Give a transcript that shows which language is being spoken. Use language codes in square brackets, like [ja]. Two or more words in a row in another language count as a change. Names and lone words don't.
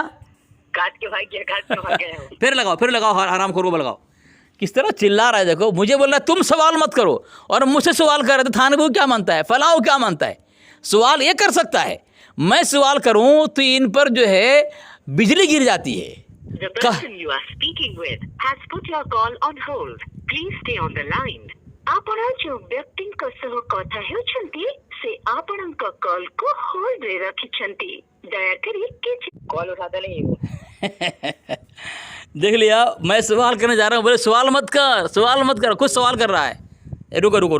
[hi] काट के भाग गया। फिर लगाओ हराम खोर को लगाओ। किस तरह चिल्ला रहा है देखो। मुझे बोल रहा है तुम सवाल मत करो, और मुझसे सवाल कर रहे थे थानवी क्या मानता है, फलाह क्या मानता है। सवाल ये कर सकता है, मैं सवाल करूं तो इन पर जो है बिजली गिर जाती है। [en] The person you are speaking with has put your call on hold. Please stay on the line. [or] ଆପଣ ଯେଉଁ ବ୍ୟକ୍ତିଙ୍କ ସହ କଥା ହେଉଛନ୍ତି ସେ ଆପଣଙ୍କ କଲ୍ କୁ ହୋଲ୍ଡରେ ରଖିଛନ୍ତି। ଦୟାକରି କିଛି କଲ୍ [hi] उठाते नहीं हो। देख लिया, मैं सवाल करने जा रहा हूँ, बोले सवाल मत कर, सवाल मत कर, खुद सवाल कर रहा है। रुको रुको।